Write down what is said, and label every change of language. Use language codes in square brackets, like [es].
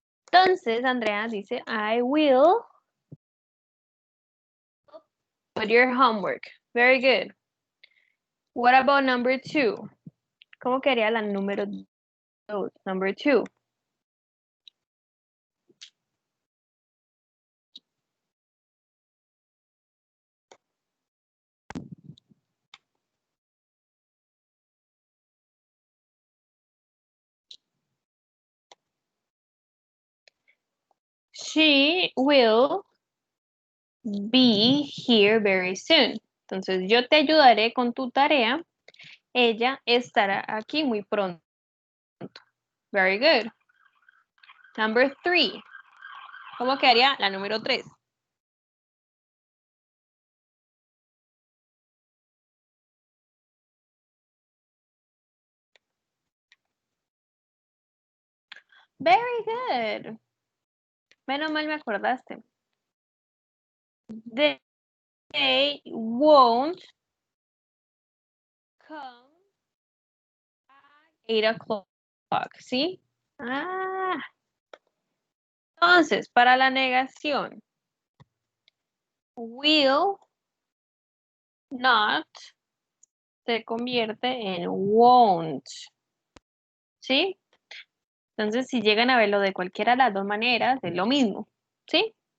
[es] Entonces, Andrea dice, [en] I will with your homework. Very good. What about number 2? [es] ¿Cómo quedaría la número 2? [en] Number 2. She will be here very soon. [es] Entonces, yo te ayudaré con tu tarea. Ella estará aquí muy pronto. [en] Very good. Number 3. [es] ¿Cómo quedaría la número 3? [en] Very good. [es] Menos mal me acordaste. [en] They won't come at 8 o'clock, ¿sí? Ah. [es] Entonces, para la negación, will not se convierte en won't, ¿sí? Entonces, si llegan a verlo de cualquiera de las dos maneras, es lo mismo, ¿sí?